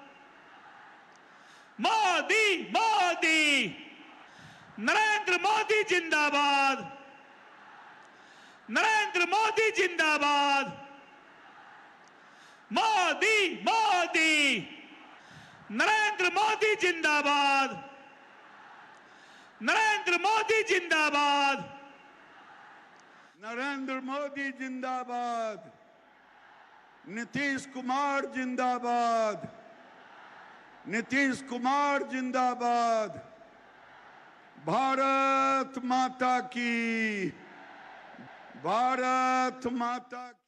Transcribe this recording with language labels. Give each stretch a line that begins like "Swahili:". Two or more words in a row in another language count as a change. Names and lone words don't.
Hindi: मोदी मोदी, नरेंद्र मोदी जिंदाबाद, नरेंद्र मोदी जिंदाबाद। मोदी मोदी, नरेंद्र मोदी जिंदाबाद, नरेंद्र मोदी जिंदाबाद। नरेंद्र मोदी जिंदाबाद, नीतीश कुमार जिंदाबाद, नीतीश कुमार जिंदाबाद। भारत माता की, भारत माता की।